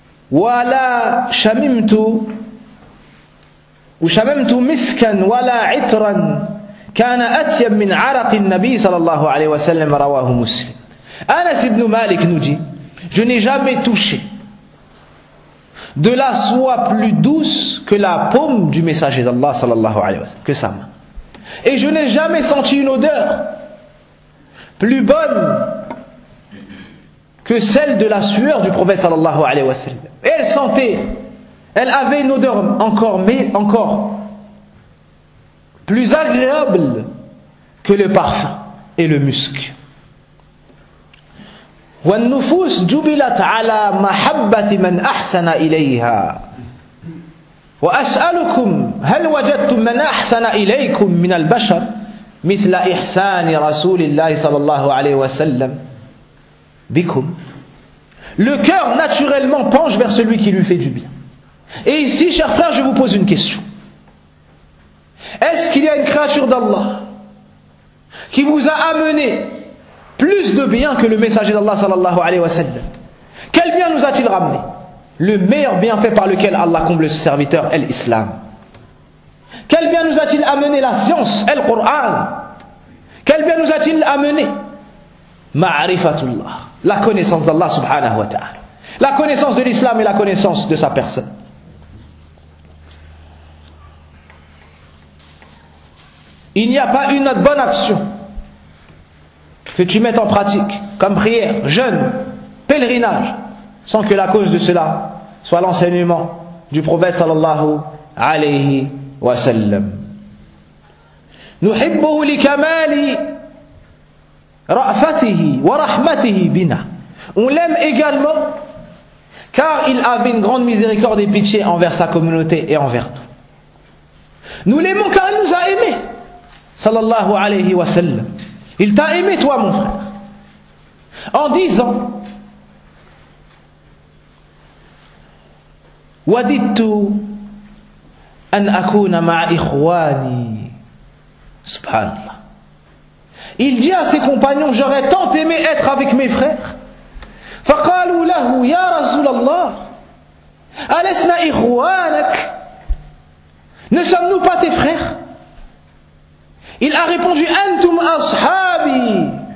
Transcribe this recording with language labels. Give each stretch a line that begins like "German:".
Arabic: Wa la shamimtu وشممت مسكا ولا عطرا كان أطيب من عرق النبي صلى الله عليه وسلم. رواه مسلم.
French: أنس بن مالك نجي: je n'ai jamais touché de la soie plus douce que la paume du messager d'Allah
Arabic: صلى الله عليه وسلم,
French: que sa main. Et je n'ai jamais senti une odeur plus bonne que celle de la sueur du prophète
Arabic: صلى الله عليه وسلم.
French: Et elle sentait, elle avait une odeur encore plus agréable que le parfum et le musc.
Arabic: والنفوس جبلت على محبة من أحسن إليها. وأسألكم هل وجدتم من أحسن إليكم من البشر مثل إحسان رسول الله صلى الله عليه وسلم بكم.
French: Le cœur naturellement penche vers celui qui lui fait du bien. Et ici, chers frères, je vous pose une question. Est-ce qu'il y a une créature d'Allah qui vous a amené plus de bien que le messager d'Allah
Arabic: sallallahu alayhi wa sallam?
French: Quel bien nous a-t-il ramené? Le meilleur bienfait par lequel Allah comble ses serviteurs, est l'islam. Quel bien nous a-t-il amené? La science, est le Coran. Quel bien nous a-t-il amené? Ma'rifatullah, la connaissance d'Allah
Arabic: subhanahu wa ta'ala,
French: la connaissance de l'islam et la connaissance de sa personne. Il n'y a pas une autre bonne action que tu mettes en pratique, comme prière, jeûne, pèlerinage, sans que la cause de cela soit l'enseignement du prophète
Arabic: sallallahu alayhi wa sallam. نحبه لكمال رأفته ورحمته بنا.
French: On l'aime également car il avait une grande miséricorde et pitié envers sa communauté et envers nous. Nous l'aimons car il nous a aimés.
Arabic: Sallallahu alayhi wa sallam.
French: Il t'a aimé toi mon frère. En disant
Arabic: وَدِدْتُ أَنْ أَكُونَ مَعْ إِخْوَانِي. Subhanallah.
French: Il dit à ses compagnons, j'aurais tant aimé être avec mes frères.
Arabic: فَقَالُوا لَهُ يَا رَسُولَ اللَّهِ أَلَسْنَا إِخْوَانَكَ.
French: Ne sommes-nous pas tes frères? Il a répondu,
Arabic: أَنْتُمْ أَصْحَابِي.